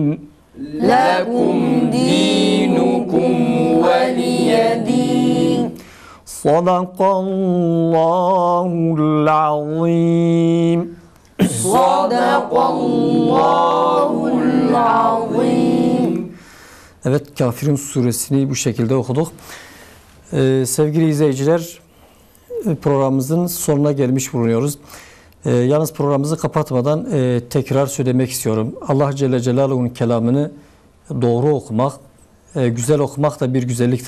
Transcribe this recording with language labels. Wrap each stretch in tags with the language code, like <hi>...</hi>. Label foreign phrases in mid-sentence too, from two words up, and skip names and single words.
<ar>لَكُمْ دِينُكُمْ وَلِيَ دِينٍ صَدَقَ اللّٰهُ الْعَظِيمُ صَدَقَ اللّٰهُ الْعَظِيمُ.</ar> <tr>Evet, Kafirun suresini bu şekilde okuduk. Sevgili izleyiciler, programımızın sonuna gelmiş bulunuyoruz. Yalnız programımızı kapatmadan tekrar söylemek istiyorum. Allah Celle Celaluhu'nun kelamını doğru okumak, güzel okumak da bir güzelliktir.</tr>